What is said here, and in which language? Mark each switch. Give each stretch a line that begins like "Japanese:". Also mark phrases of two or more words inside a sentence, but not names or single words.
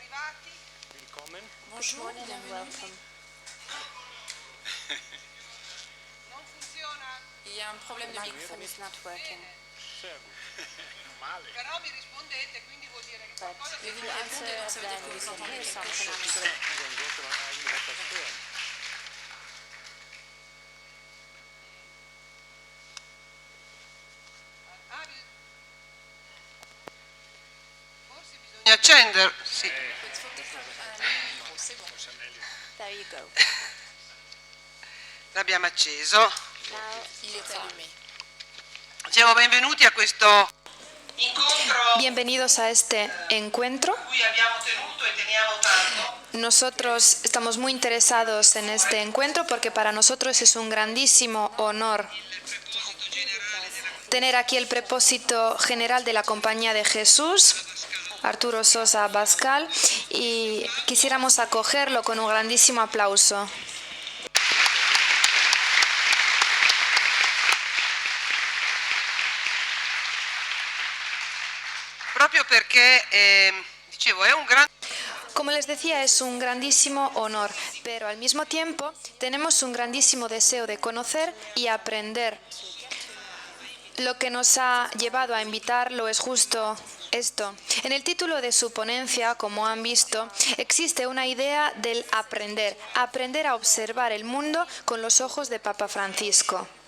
English: Good morning and welcome.
French: Il y a un problème de
English: The
French: micro.
English: microphone is not working.
Italian: Però mi rispondete, quindi vuol dire che
English: But
Italian: qualcosa
English: if
Italian: si
English: you answer, then we can hear something.
Italian: forse bisogna accendere. Sì.
French: Il faut peut-être allumer le micro, c'est bon.
English: There you go.
Italian: L'abbiamo acceso.
English: Now
French: Il est allumé.
Italian: Dicevo benvenuti a questo incontro
Spanish: Bienvenidos a este encuentro.
Italian: cui abbiamo tenuto e teniamo tanto.
Spanish: Nosotros estamos muy interesados en este encuentro porque para nosotros es un grandísimo honor tener aquí el propósito general de la Compañía de Jesús, Arturo Sosa Bascal, y quisiéramos acogerlo con un grandísimo aplauso.
Italian: Proprio perché, dicevo, è un grande...
Spanish: Como les decía, es un grandísimo honor, pero al mismo tiempo tenemos un grandísimo deseo de conocer y aprender. Lo que nos ha llevado a invitarlo es justo esto. En el título de su ponencia, como han visto, existe una idea del aprender, aprender a observar el mundo con los ojos de Papa Francisco.